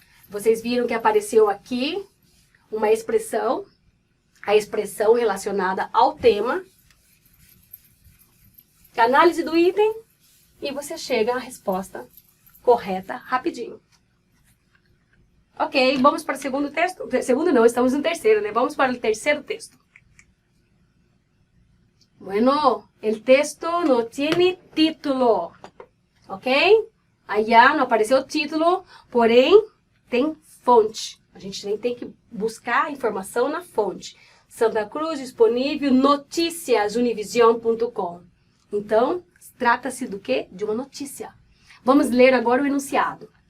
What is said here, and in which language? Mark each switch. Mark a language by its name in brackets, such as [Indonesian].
[Portuguese] Vocês viram que apareceu aqui uma expressão, a expressão relacionada ao tema. Análise do item e você chega à resposta correta rapidinho. Ok, vamos para o segundo texto. Segundo não, estamos no terceiro, né? Vamos para o terceiro texto. [Spanish] Bueno, el texto no tiene título, ok? [Portuguese] Allá não apareceu o título, porém tem fonte. A gente tem que buscar a informação na fonte. Santa Cruz, disponível, noticiasunivision.com. Então, trata-se do quê? De uma notícia. Vamos ler agora o enunciado.